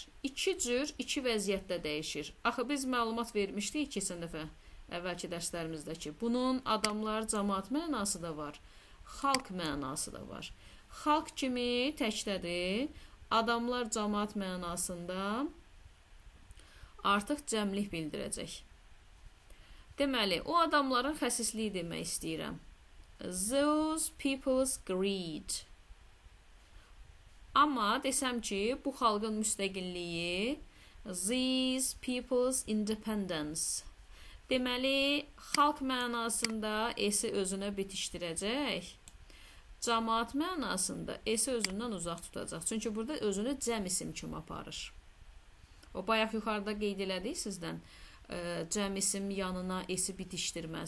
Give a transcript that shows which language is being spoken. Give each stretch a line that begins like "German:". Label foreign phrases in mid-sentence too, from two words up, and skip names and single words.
Azerbaijani: İki cür, iki vəziyyətdə dəyişir. Axı biz məlumat vermişdik keçən dəfə əvvəlki dərslərimizdə ki, bunun adamlar, cəmaat mənası da var, xalq mənası da var. Xalq kimi təkdədir, adamlar, cəmaat mənasında artıq cəmlik bildirəcək. Deməli, o adamların xəsisliyi demək istəyirəm.
English: Those people's greed.
Azerbaijani: Amma desəm ki, bu xalqın müstəqilliyi,
English: these people's independence.
Azerbaijani: Deməli, xalq mənasında S-i özünə bitişdirəcək, cəmaat mənasında S-i özündən uzaq tutacaq. Çünki burada özünü cəm isim kimi aparır. O bayaq yuxarıda qeyd elədik sizdən, cəm isim yanına S-i bitişdirməz.